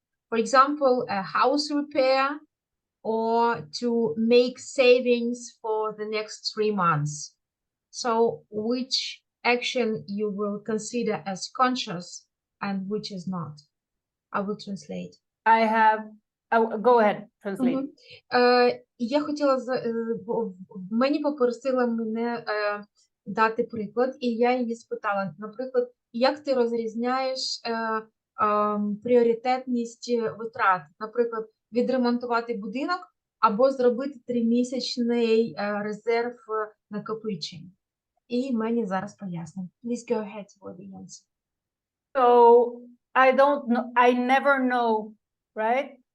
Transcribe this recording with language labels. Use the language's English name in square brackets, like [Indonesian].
[English] For example, a house repair or to make savings for the next 3 months. So which action you will consider as conscious and which is not? I will translate. I have Go ahead, translate. Мгм. [Ukrainian] Я хотіла мені попросила мене дати приклад, і я її спитала, наприклад, як ти розрізняєш пріоритетність витрат, наприклад, відремонтувати будинок або зробити 3-місячний резерв накопичень. І мені зараз пояснить. [English] Please go ahead with the answer. So I don't know, I never know, right?